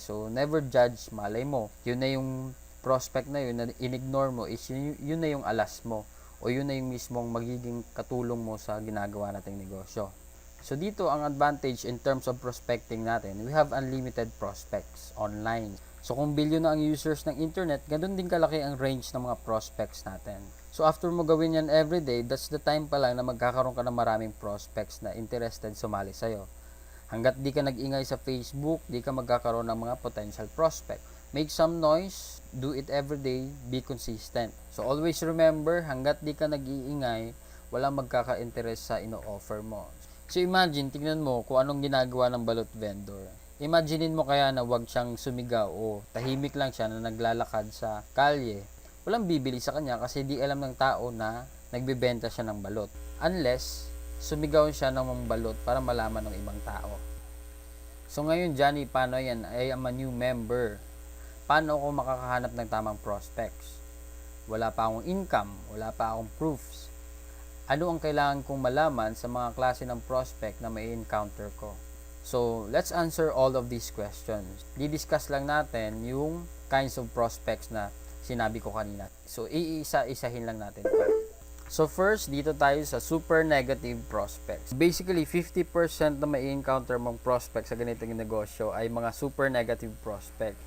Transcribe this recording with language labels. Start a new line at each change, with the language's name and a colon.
Filipino: So, never judge. Malay mo. Yun na yung prospect na yun na in-ignore mo is yun na yung alas mo. O yun na yung mismong magiging katulong mo sa ginagawa nating negosyo. So, dito ang advantage in terms of prospecting natin.
English: We have unlimited prospects online.
Filipino: So, kung billion na ang users ng internet, ganun din kalaki ang range ng mga prospects natin. So, after mo gawin yan everyday, that's the time pa lang na magkakaroon ka ng maraming prospects na interested sumali sa'yo. Hanggat di ka nag-ingay sa Facebook, di ka magkakaroon ng mga potential prospect.
English: Make some noise, do it everyday, be consistent.
Filipino: So, always remember, hanggat di ka nag-iingay, walang magkaka-interest sa ino-offer mo. So, imagine, tignan mo kung anong ginagawa ng balot vendor. Imaginein mo kaya na wag siyang sumigaw o tahimik lang siya na naglalakad sa kalye. walang bibili sa kanya kasi di alam ng tao na nagbebenta siya ng balot. Unless, sumigaw siya ng mga balot para malaman ng ibang tao. So ngayon, Johnny, paano yan?
English: I am a new member.
Filipino: Paano ako makakahanap ng tamang prospects? Wala pa akong income, wala pa akong proofs. Ano ang kailangan kong malaman sa mga klase ng prospect na may encounter ko?
English: So, let's answer all of these questions.
Filipino: Di-discuss lang natin yung kinds of prospects na sinabi ko kanina. So, iisa-isahin lang natin ito. So, first, dito tayo sa super negative prospects. Basically, 50% na may encounter mong prospect sa ganitong negosyo ay mga super negative prospect.